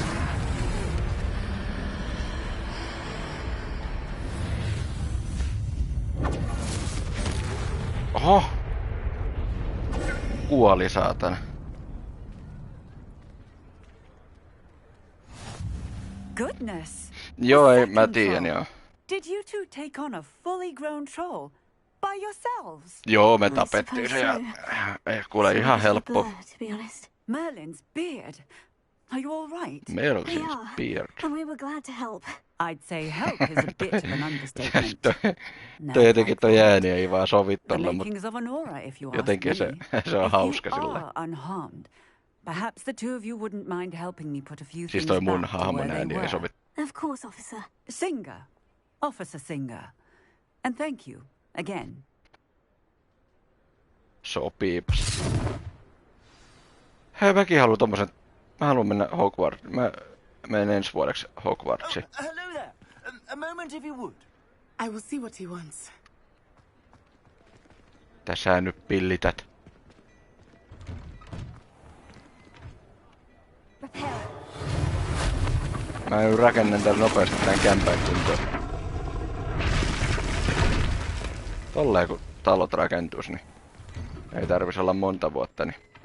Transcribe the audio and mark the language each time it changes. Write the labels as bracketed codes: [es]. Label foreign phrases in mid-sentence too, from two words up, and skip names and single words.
[fi] Oho! Kuoli saatana. [en] Goodness. [fi] Joo, ei, mä tiedän joo. [en] Did you two take on a fully grown troll by yourselves? [fi] Joo, me tapettiin se ja... Ei kuule ihan helppo. [en] Merlin's beard. Are you all right? Merlin's beard. And we were glad to help. I'd say help is a bit of an understatement. [fi] Toi jotenkin toi ääni ei vaan sovi tolla, mut jotenkin se on hauska sillä. [en] Unharmed. Perhaps the two of you wouldn't mind helping me put a few [fi] Siis [en] things [fi] toi [en] back [fi] mun [en] to [fi] hahmon [en] where they [fi] ääni ei [en] were. [fi] sovi. [en] Of course, officer. Singer. Officer Singer. And thank you, again. [fi] Sopiipas. Hei, mäkin haluan tommosen... Mä haluan mennä Hogwarts. Mä menen ensi vuodeksi Hogwartsiin. [en] Hello there. A moment if you would. I will see what he wants. [fi] Tässä nyt pillität. Mä nyt rakennan täällä nopeasti tän kämpään kuntoon. Tolleen kun talot rakentuis, niin ei tarvis olla monta vuotta, niin...